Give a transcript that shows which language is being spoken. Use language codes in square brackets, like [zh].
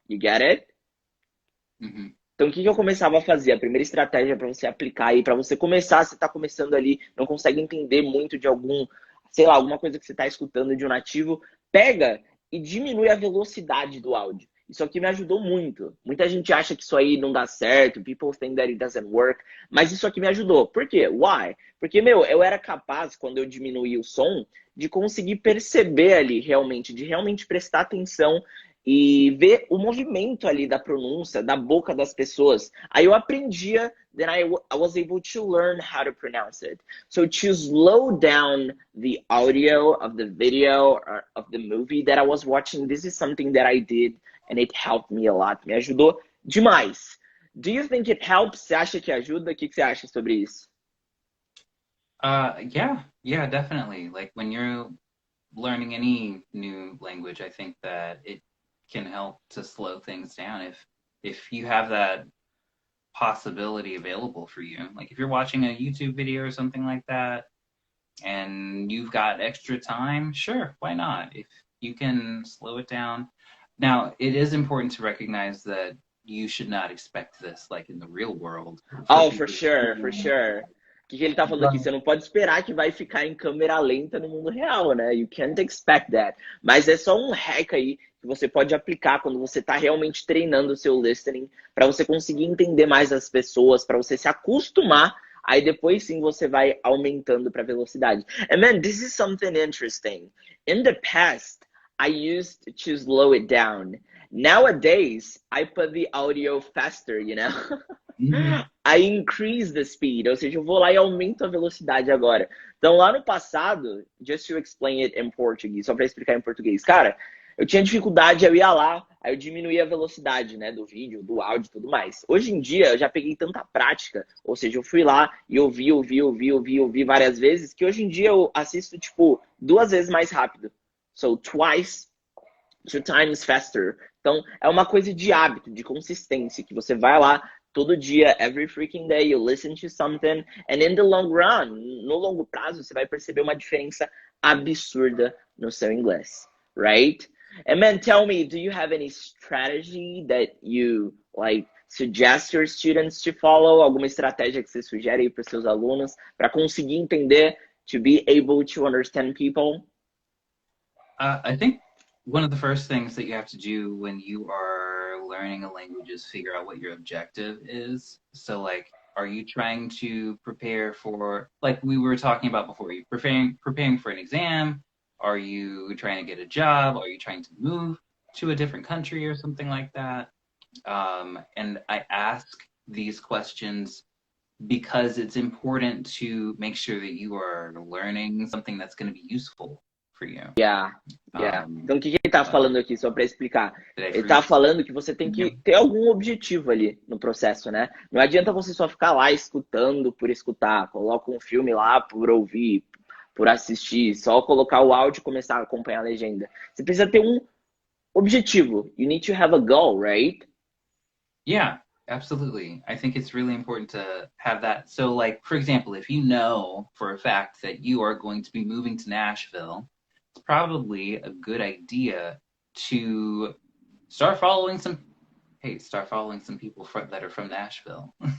[en] You get it? Mhm. [pt] Então, o que eu começava a fazer? A primeira estratégia para você aplicar aí, para você começar, você está começando ali, não consegue entender muito de algum, sei lá, alguma coisa que você está escutando de um nativo, pega e diminui a velocidade do áudio. Isso aqui me ajudou muito. Muita gente acha que isso aí não dá certo, [en] people think that it doesn't work, [pt] mas isso aqui me ajudou. Por quê? [en] Why? [pt] Porque, meu, eu era capaz, quando eu diminuí o som, de conseguir perceber ali realmente, de realmente prestar atenção e ver o movimento ali da pronúncia, da boca das pessoas. Aí eu aprendia, [en] then I was able to learn how to pronounce it. So to slow down the audio of the video or of the movie that I was watching, this is something that I did and it helped me a lot. [pt] Me ajudou demais. [en] Do you think it helps? [pt] Você acha que ajuda? O que você acha sobre isso? [en] Yeah, definitely. Like when you're learning any new language, I think that it can help to slow things down if you have that possibility available for you. Like if you're watching a YouTube video or something like that and you've got extra time, sure, why not? If you can slow it down. Now, it is important to recognize that you should not expect this like in the real world. Oh, for sure, for sure. [pt] O que ele tá falando aqui? Você não pode esperar que vai ficar em câmera lenta no mundo real, né? [en] You can't expect that. [pt] Mas é só um hack aí que você pode aplicar quando você tá realmente treinando o seu listening, para você conseguir entender mais as pessoas, para você se acostumar. Aí depois sim você vai aumentando para velocidade. [en] And man, this is something interesting. In the past, I used to slow it down. Nowadays, I put the audio faster, you know? I increase the speed, [pt] ou seja, eu vou lá e aumento a velocidade agora. Então, lá no passado, [en] just to explain it in Portuguese, [pt] só para explicar em português, cara, eu tinha dificuldade, eu ia lá, aí eu diminuía a velocidade, né, do vídeo, do áudio e tudo mais. Hoje em dia, eu já peguei tanta prática, ou seja, eu fui lá e ouvi várias vezes, que hoje em dia eu assisto, tipo, 2 vezes mais rápido. [en] So, 2 times faster. [pt] Então, é uma coisa de hábito, de consistência, que você vai lá todo dia, [en] every freaking day, you listen to something, and in the long run, [pt] no longo prazo, você vai perceber uma diferença absurda no seu inglês, [en] right? And man, tell me, do you have any strategy that you, like, suggest your students to follow? [pt] Alguma estratégia que você sugere aí para os seus alunos para conseguir entender, [en] to be able to understand people? I think one of the first things that you have to do when you are learning a language is figure out what your objective is. So like, are you trying to prepare for, like we were talking about before, are you preparing for an exam? Are you trying to get a job? Are you trying to move to a different country or something like that? And I ask these questions because it's important to make sure that you are learning something that's going to be useful for you. Yeah. [pt] Então, o que ele tá falando aqui, só para explicar? Ele tá falando que você tem que ter algum objetivo ali no processo, né? Não adianta você só ficar lá escutando por escutar. Coloca um filme lá por ouvir, por assistir. Só colocar o áudio e começar a acompanhar a legenda. Você precisa ter um objetivo. [en] You need to have a goal, right? Yeah, absolutely. I think it's really important to have that. So like, for example, if you know for a fact that you are going to be moving to Nashville, it's probably a good idea to start following some people that are from Nashville.